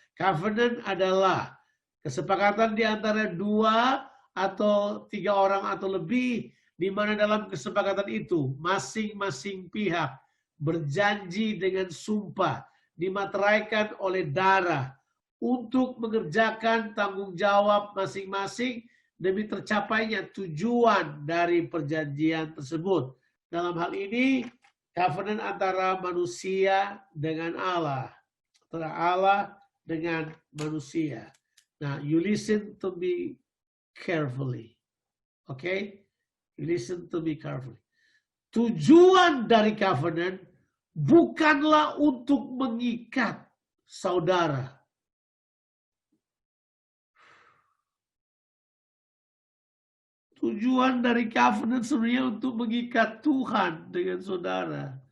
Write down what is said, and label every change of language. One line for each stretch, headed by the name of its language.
Indonesian: Covenant adalah kesepakatan di antara 2 atau 3 orang atau lebih, di mana dalam kesepakatan itu masing-masing pihak berjanji dengan sumpah, dimateraikan oleh darah untuk mengerjakan tanggung jawab masing-masing demi tercapainya tujuan dari perjanjian tersebut. Dalam hal ini, covenant antara manusia dengan Allah. Antara Allah dengan manusia.
English: Nah, you listen to me carefully. Okay? You listen to me carefully.
Indonesian: Tujuan dari covenant bukanlah untuk mengikat saudara. Tujuan dari covenant sebenarnya untuk mengikat Tuhan dengan saudara.